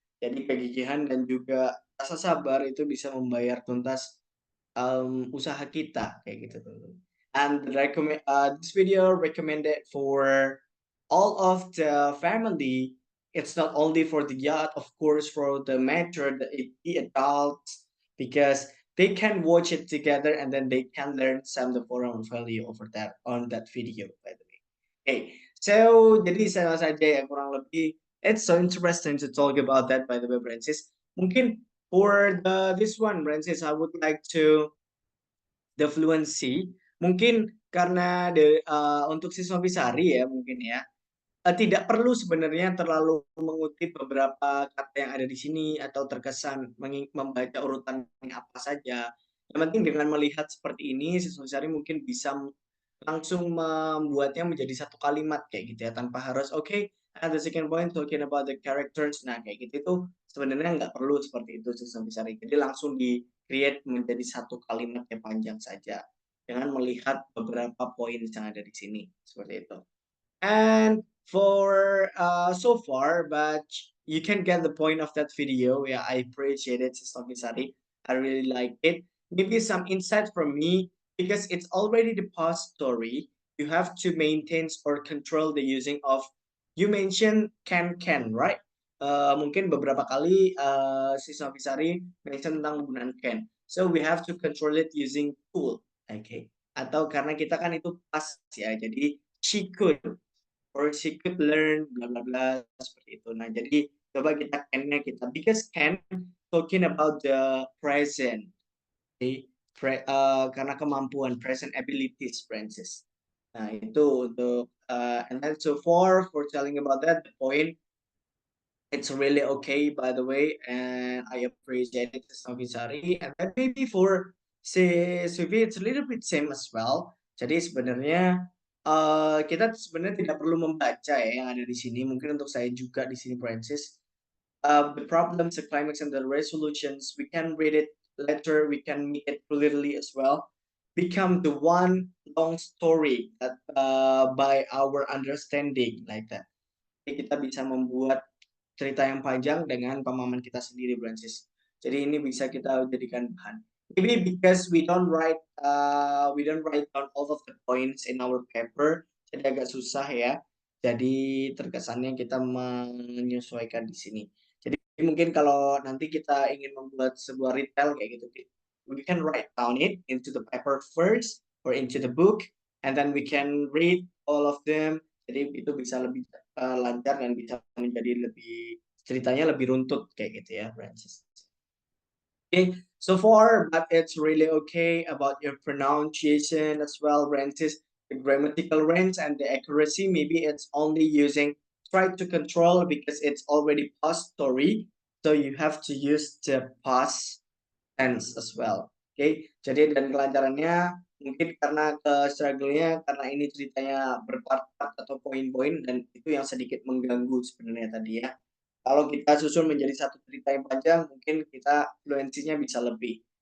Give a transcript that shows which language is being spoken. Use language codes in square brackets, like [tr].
[id] Jadi kegigihan dan juga rasa sabar itu bisa membayar tuntas usaha kita kayak gitu, teman-teman. [en] and this video recommended for all of the family. It's not only for the yacht, of course, for the mature, the adults, because they can watch it together and then they can learn some of moral value over that on that video, by the way. Okay, so [id] jadi sama saja ya kurang lebih. [en] It's so interesting to talk about that, by the way, Francis. Mungkin for this one, Francis, I would like to the fluency. [id] Mungkin karena untuk siswa Fisari ya mungkin ya. Tidak perlu sebenarnya terlalu mengutip beberapa kata yang ada di sini atau terkesan membaca urutannya apa saja. Yang penting dengan melihat seperti ini, siswa Fisari mungkin bisa langsung membuatnya menjadi satu kalimat kayak gitu ya, tanpa harus [en] and the second point talking about the characters. [id] Nah, kayak gitu itu sebenarnya nggak perlu seperti itu siswa Fisari. Jadi langsung di-create menjadi satu kalimat yang panjang saja dengan melihat beberapa poin yang ada di sini, seperti itu. [en] And for so far, but you can get the point of that video. Yeah, I appreciate it, Sister Fisari. I really like it. Maybe some insight from me, because it's already the past story. You have to maintain or control the using of. You mentioned can, right? [id] Mungkin beberapa kali Sister Fisari mention tentang penggunaan can. [en] So we have to control it using could. [id] Okay. Atau karena kita kan itu past ya, jadi [en] she could. Or she could learn bla bla bla [id] seperti itu. Nah, jadi coba kita can-nya kita, [en] because can talking about the present. Okay? [id] Karena kemampuan, [en] present abilities, [id] Francis. Nah, itu untuk [en] and then so far for telling about that, the point it's really okay, by the way, and I appreciate it, Sari. And then maybe for Suvi, it's a little bit same as well. [id] Jadi sebenarnya kita sebenarnya tidak perlu membaca ya yang ada di sini. Mungkin untuk saya juga di sini, Francis. [en] The problems, the climax, and the resolutions, we can read it later. We can make it clearly as well. Become the one long story that by our understanding, like that. [id] Jadi kita bisa membuat cerita yang panjang dengan pemahaman kita sendiri, Francis. Jadi ini bisa kita jadikan bahan. [en] Maybe because we don't write down all of the points in our paper, [id] jadi agak susah ya. Jadi terkesannya kita menyesuaikan di sini. Jadi mungkin kalau nanti kita ingin membuat sebuah retail kayak gitu, [en] we can write down it into the paper first or into the book, and then we can read all of them. [id] Jadi itu bisa lebih lancar dan bisa menjadi lebih ceritanya lebih runtut kayak gitu ya, Francis. [en] Okay, so far, but it's really okay about your pronunciation as well, Francis. The grammatical range and the accuracy, maybe it's only using try to control because it's already past story. So you have to use the past tense as well. [id] Okay, jadi dan kelancarannya mungkin karena struggle-nya karena ini ceritanya berpart-part atau poin-poin, dan itu yang sedikit mengganggu sebenarnya tadi ya. Kalau kita susun menjadi satu cerita yang panjang, mungkin kita fluensinya bisa lebih.